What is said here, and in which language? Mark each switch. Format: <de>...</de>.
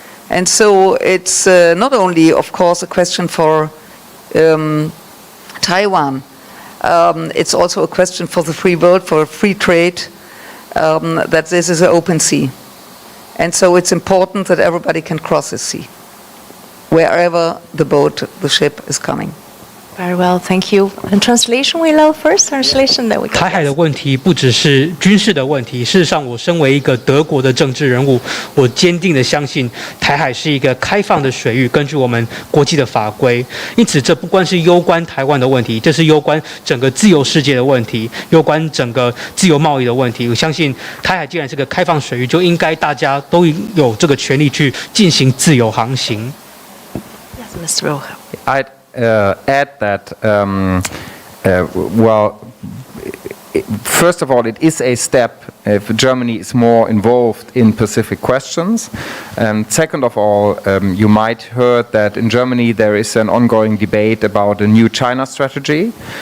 <en>And so it's not only, of course, a question for Taiwan, it's also a question for the free world, for free trade, that this is an open sea. And so it's important that everybody can cross the sea, wherever the ship is coming. Very well, thank you. And translation, we allow first translation that we.</en> <zh>台海的问题不只是军事的问题，事实上，我身为一个德国的政治人物，我坚定的相信台海是一个开放的水域，根据我们国际的法规。因此，这不光是攸关台湾的问题，这是攸关整个自由世界的问题，攸关整个自由贸易的问题。我相信台海既然是个开放水域，就应该大家都有这个权利去进行自由航行。</zh> <en>Yes, Mr. I'd add that, first of all, it is a step if Germany is more involved in Pacific questions. And second of all, you might heard that in Germany there is an ongoing debate about a new China strategy.</en>